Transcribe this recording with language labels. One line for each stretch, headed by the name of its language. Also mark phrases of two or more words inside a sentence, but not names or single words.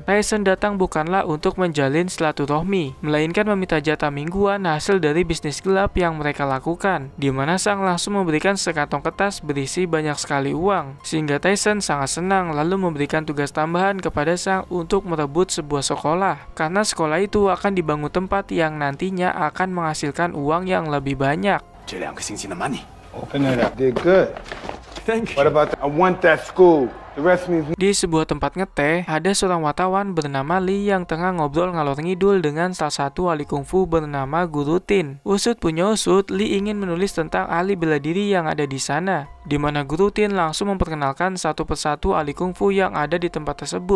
Indonesian: Tyson datang bukanlah untuk menjalin silaturahmi, melainkan meminta jatah mingguan hasil dari bisnis gelap yang mereka lakukan, di mana Sang langsung memberikan sekantong kertas berisi banyak sekali uang, sehingga Tyson sangat senang lalu memberikan tugas tambahan kepada Sang untuk merebut sebuah sekolah, karena sekolah itu akan dibangun tempat yang nantinya akan menghasilkan uang yang lebih banyak.
Chinese: 这2个星期的 money.
English: Open it up. Did good. Thank you. What about I want that school.
Indonesian: Di sebuah tempat ngeteh, ada seorang wartawan bernama Li yang tengah ngobrol ngalor ngidul dengan salah satu ahli kungfu bernama Guru Tin. Usut punya usut, Li ingin menulis tentang ahli bela diri yang ada di sana, di mana Guru Tin langsung memperkenalkan satu persatu ahli kungfu yang ada di tempat tersebut.